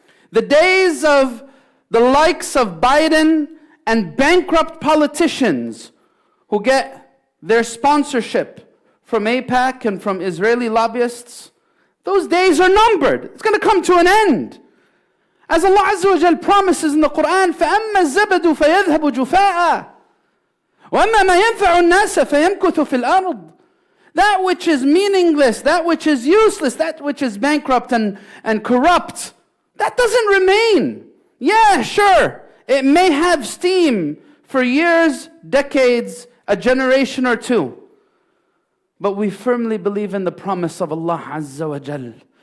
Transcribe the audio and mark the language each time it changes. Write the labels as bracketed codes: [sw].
[en] The days of the likes of Biden and bankrupt politicians who get their sponsorship from AIPAC and from Israeli lobbyists, those days are numbered. It's going to come to an end. As Allah Azza wa Jal promises in the Quran, [ar] فَأَمَّا الزَّبَدُ فَيَذْهَبُ جُفَاءً وَأَمَّا مَا يَنْفَعُ النَّاسَ فَيَمْكُثُ فِي الْأَرْضِ. [en] That which is meaningless, that which is useless, that which is bankrupt and corrupt, that doesn't remain. Yeah, sure, it may have steam for years, decades, a generation or two. But we firmly believe in the promise of Allah Azza wa Jal.